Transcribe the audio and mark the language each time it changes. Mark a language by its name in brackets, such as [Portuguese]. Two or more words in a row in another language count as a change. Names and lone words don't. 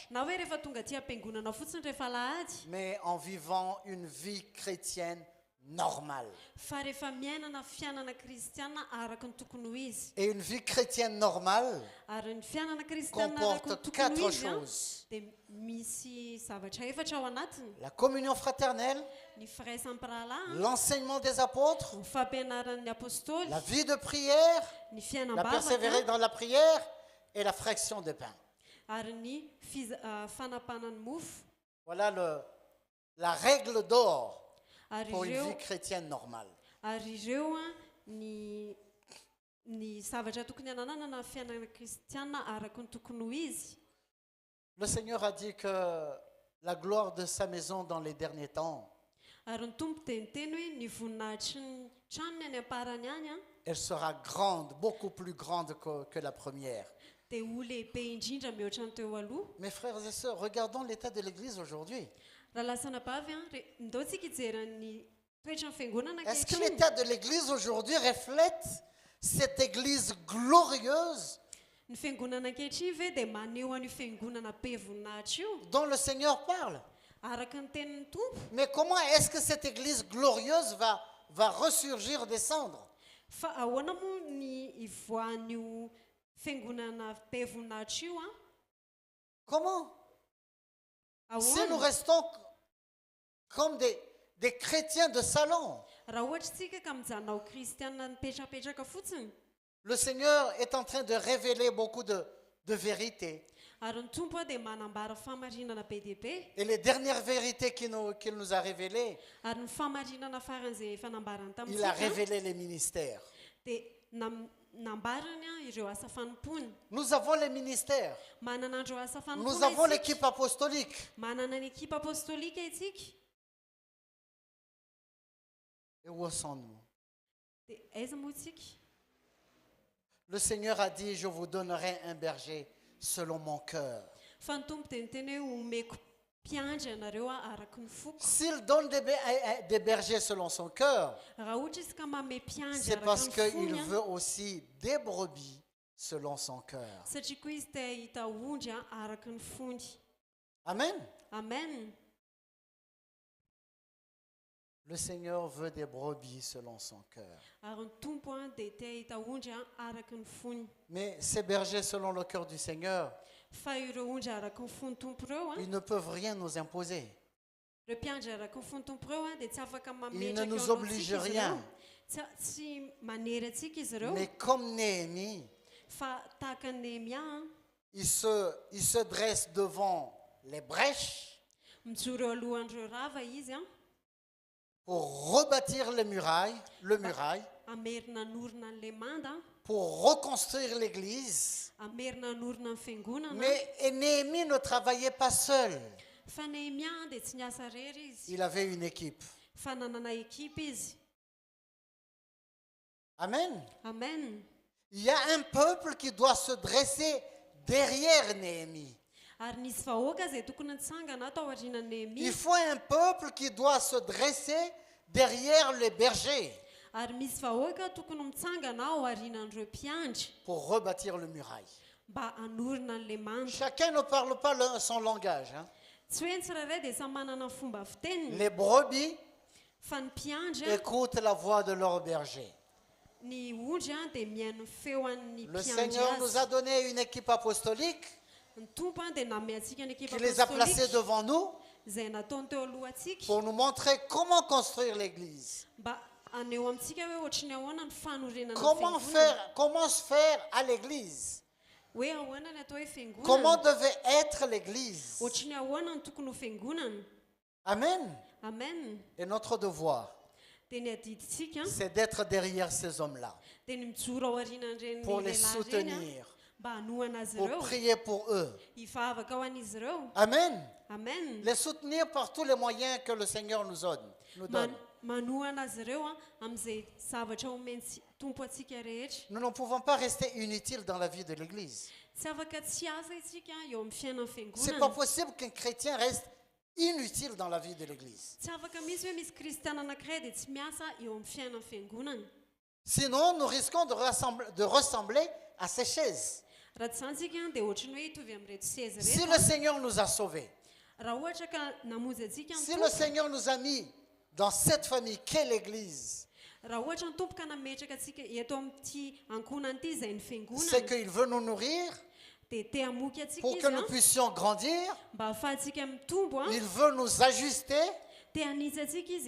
[Malagasy] na hoe rehefa tonga ty ampiangonana fotsiny rehefa lahady [French] mais en vivant une vie chrétienne normale. [Malagasy] fa rehefa miainana fiainana kristiana araka ny tokony ho izy [French] Et une vie chrétienne normale [Malagasy] ary ny fiainana kristiana araka ny [French] comporte [Malagasy] tokony [French] quatre [Malagasy] ho izy [French] choses. [Malagasy] dia misy zavatra efatra ao anatiny [French] La communion fraternelle, [Malagasy] ny firaisampirahalahy [French] l'enseignement des apôtres, [Malagasy] ny fampianaran'ny apôstôly [French] la vie de prière, [Malagasy] ny [French] la persévérer [Malagasy] fiainam-bavaka [French] dans la prière et la fraction de pain. [Malagasy] ary ny fanapanany mofo [French] Voilà la règle d'or [Malagasy] ary [French] pour une [Malagasy] ireo [French] vie chrétienne normale. [Malagasy] ary ireo ny zavatra tokony hananana na fiainana kristiana araka ny tokony ho izy [French] Le Seigneur a dit que la gloire de sa maison dans les derniers temps, [Malagasy] ary ny tompo dia niteny hoe ny voninahitry ny tranony any amparany any [French] elle sera grande, beaucoup plus grande que la première. [Malagasy] dia ho lehibe indrindra mihoatra ny teo aloha [French] Mes frères et sœurs, regardons l'état de l'Église aujourd'hui. [Malagasy] raha lasana bavy ndao tsika hijeran'ny toetra ny fiangonana [French] Est-ce que [Malagasy] ankehitriny [French] l'état de l'Église aujourd'hui reflète cette Église glorieuse [Malagasy] ny fiangonana ankehitriny ve dia maneho an'io fiangonana be voninahitra io [French] dont le Seigneur parle? [Malagasy] araka ny tenin'ny tompo [French] Mais comment est-ce que cette Église glorieuse va ressurgir des cendres? [Malagasy] fa ahoana moa ny ivoan'io fiangonana be voninahitra io [French] Comment? Si nous [Malagasy] ahoana [French] restons comme des chrétiens de salon, [Malagasy] raha ohatra tsika ka mijanona ho kristianina nipetrapetraka fotsiny [French] le Seigneur est en train de révéler beaucoup de vérités. [Malagasy] ary ny tompo dia manambara famarinana be dia be [French] Et les dernières vérités qu'il nous a révélées, [Malagasy] ary ny famarinana faran'izay efa nambarany [French] il a [Malagasy] tamintsika [French] révélé les ministères. [Malagasy] dia nambarany ireo asa fanompony [French] Nous avons les ministères. [Malagasy] manana andreo asa [French] Nous avons [Malagasy] fanompona [French] l'équipe apostolique. [Malagasy] manana ny ekipa apôstôlika itsika [French] Et où sommes-nous? [Malagasy] dia aiza moa itsika [French] Le Seigneur a dit, je vous donnerai un berger selon mon cœur. [Malagasy] fa ny tompo dia niteny hoe omeko mpiandry anareo araka ny foko [French] S'il donne des bergers selon son cœur, [Malagasy] raha ohatra izy ka mame mpiandry [French] c'est [Malagasy] araka [French] parce [Malagasy] ny [French] qu'il [Malagasy] fony [French] veut aussi des brebis selon son cœur. [Malagasy] satria koa izy te hita ondry araka ny fony [French] Amen. [Malagasy] amen [French] Le Seigneur veut des brebis selon son cœur. [Malagasy] ary ny tompo dia te hita ondry araka ny fony [French] Mais ces bergers selon le cœur du Seigneur, [Malagasy] fa ireo ondry araka ny fony tompo ireo [French] ils ne peuvent rien nous imposer. [Malagasy] ireo mpiandry araka ny fony tompo ireo dia tsy afaka [French] Ils ne [Malagasy] mametraka [French] nous obligent rien. [Malagasy] tsy manery atsika izy ireo [French] Mais comme Néhémie, [Malagasy] fa tahaka ny Néhémia [French] il se dresse devant les brèches [Malagasy] mijoro eo alohan'ireo rava izy [French] pour rebâtir le muraille, [Malagasy] amerina norona an'le manda [French] pour reconstruire l'église. [Malagasy] amerina norona ny fiangonana [French] Mais Néhémie ne travaillait pas seul. [Malagasy] fa Néhémia dia tsy niasa rery izy [French] Il avait une équipe. [Malagasy] fa nanana ekipa izy. [French] Amen. [Malagasy] Amen. [French] Il y a un peuple qui doit se dresser derrière Néhémie. [Malagasy] Ary nisy vahoaka izay tokony nitsangana tao aorianan'i Néhémia. [French] Il faut un peuple qui doit se dresser derrière les bergers [Malagasy] Ary misy vahoaka tokony mitsangana ao aorianan'ireo mpiandry [French] pour rebâtir le muraille. [Malagasy] mba hanorina an'le manda. [French] Chacun ne parle pas son langage. Hein. [Malagasy] Tsy hoe ny tsirairay dia samy manana ny fomba fiteniny [French] Les brebis [Malagasy] fa ny mpiandry [French] écoutent la voix de leur berger. [Malagasy] ny ondry dia mihaino feo an'ny [French] Le [Malagasy] mpiandry [French] Seigneur nous [Malagasy] azy. [French] a donné une équipe apostolique [Malagasy] Ny tompo dia nanome antsika ny ekipa [French] qui les a placés [Malagasy] apostolique [French] devant nous [Malagasy] izay nataony teo alohantsika [French] pour nous montrer comment construire l'église. [Malagasy] mba aneo amintsika hoe ohatry ny ahoana ny fanorenana ny [French] Comment [Malagasy] fiangonana. [French] comment se faire à l'église. [Malagasy] Hoe ahoana ny atao hoe fiangonana. [French] Comment devait être l'église. [Malagasy] Ohatry ny ahoana ny tokony ho fiangonana. [French] Amen. [Malagasy] Amen. [French] Et notre devoir, [Malagasy] Dia ny adiditsika [French] c'est d'être derrière ces hommes-là, [Malagasy] dia ny mijoro ao aorianan'ireny [French] pour les [Malagasy] lehilahy ireny [French] soutenir, [Malagasy] mba hanohana azy [French] pour [Malagasy] ireo [French] prier pour eux. [Malagasy] hivavaka ho an'izy ireo. [French] Amen. [Malagasy] Amen. [French] Les soutenir par tous les moyens que le Seigneur nous donne. [Malagasy] Manohana azy ireo amin'izay zavatra omeny tompo atsika rehetra. [French] Nous ne pouvons pas rester inutiles dans la vie de l'église. [Malagasy] Tsy afaka tsy asa isika eo amin'ny fiainana [French] C'est pas [Malagasy] fiangonana. [French] possible qu'un chrétien reste inutile dans la vie de l'église. [Malagasy] Tsy afaka misy hoe misy kristiana anankiray dia tsy miasa eo amin'ny fiainana fiangonana. [French] Sinon, nous risquons de ressembler à ces chaises. [Malagasy] Raha tsy izany isika dia ohatry ny hoe hitovy amin'ireto seza [French] Si [Malagasy] reto. [French] le Seigneur nous a sauvés, [Malagasy] Raha ohatra ka namonjy antsika ny [French] si le [Malagasy] tompo, [French] Seigneur nous a mis dans cette famille qu'est l'église, [Malagasy] raha ohatra ny tompo ka nametraka antsika eto amin'ity ankonana ity izay ny [French] c'est [Malagasy] fiangonana [French] qu'il veut nous nourrir [Malagasy] dia te hamoky antsika [French] pour [Malagasy] izy [French] que nous puissions grandir. [Malagasy] mba ahafahantsika mitombo [French] Il veut nous ajuster, [Malagasy] te hanitsy antsika izy